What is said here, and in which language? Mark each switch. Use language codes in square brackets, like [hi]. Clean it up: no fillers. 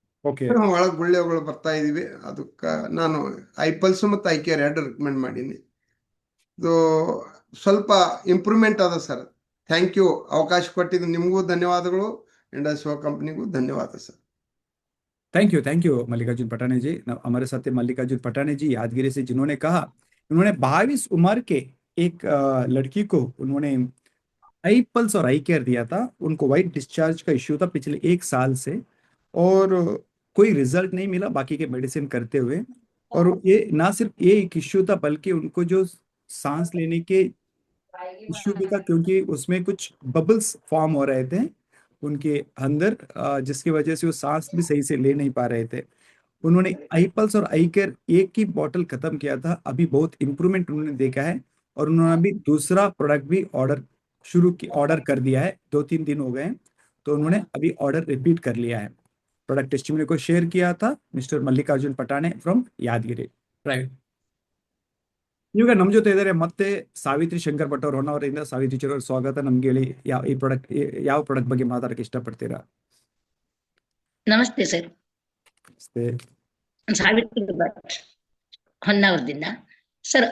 [en] okay [kn] ಒಳಗೆ ಗುಳ್ಳೆಗಳು ಬರ್ತಾ ಇದೀವಿ. ಅದಕ್ಕೆ ನಾನು ಐಪಲ್ಸ್ ಮತ್ತು ಐ ಕೇರ್ ಎರಡು ರೆಕಮೆಂಡ್ ಮಾಡೀನಿ. ಇದು ಸ್ವಲ್ಪ ಇಂಪ್ರೂವ್ಮೆಂಟ್ ಅದ ಸರ್. Thank you. ಅವಕಾಶ ಕೊಟ್ಟಿದ್ದು ನಿಮಗೂ ಧನ್ಯವಾದಗಳು, ಇಂಡಸ್ಟ್ರಿ ಕಂಪನಿಗೂ ಧನ್ಯವಾದ सर। [hi] थैंक यू मल्लिकार्जुन पटाने जी। हमारे साथ है मल्लिकार्जुन पटाने जी यादगिरी से, जिन्होंने कहा उन्होंने 22 उम्र के एक लड़की को उन्होंने आई पल्स और आई केयर दिया था। उनको वाइट डिस्चार्ज का इश्यू था पिछले 1 साल से और कोई रिजल्ट नहीं मिला बाकी के मेडिसिन करते हुए। और ये ना सिर्फ ये एक इश्यू था बल्कि उनको जो सांस लेने के इश्यू भी था, क्योंकि उसमें कुछ बबल्स फॉर्म हो रहे थे उनके अंदर, जिसकी वजह से वो सांस भी सही से ले नहीं पा रहे थे। उन्होंने आई पल्स और आई केयर एक ही बॉटल खत्म किया था, अभी बहुत इंप्रूवमेंट उन्होंने देखा है और उन्होंने अभी दूसरा प्रोडक्ट भी ऑर्डर कर दिया है। 2-3 दिन हो गए हैं, तो उन्होंने अभी ऑर्डर रिपीट कर लिया है। प्रोडक्ट टेस्टिमनी को शेयर किया था मिस्टर मल्लिकार्जुन पटाने फ्रॉम यादगिरी, राइट। [kn] ಇವಾಗ ನಮ್ಮ ಜೊತೆ ಇದ್ದಾರೆ ಮತ್ತೆ ಸಾವಿತ್ರಿ ಶಂಕರ್ ಭಟ್ ಅವರು ಹೊನ್ನಾವರದಿಂದ। ಸಾವಿತ್ರಿ ಚರ್ ಅವ್ರ ಸ್ವಾಗತ। ನಮ್ಗೆ ಹೇಳಿ ಯಾವ ಪ್ರಾಡಕ್ಟ್ ಬಗ್ಗೆ ಮಾತಾಡಕ್ಕೆ ಇಷ್ಟಪಡ್ತೀರಾ? ನಮಸ್ತೆ ಸರ್, ಸಾವಿತ್ರಿ ಭಟ್ ಹೊನ್ನಾವರದಿಂದ ಸರ್।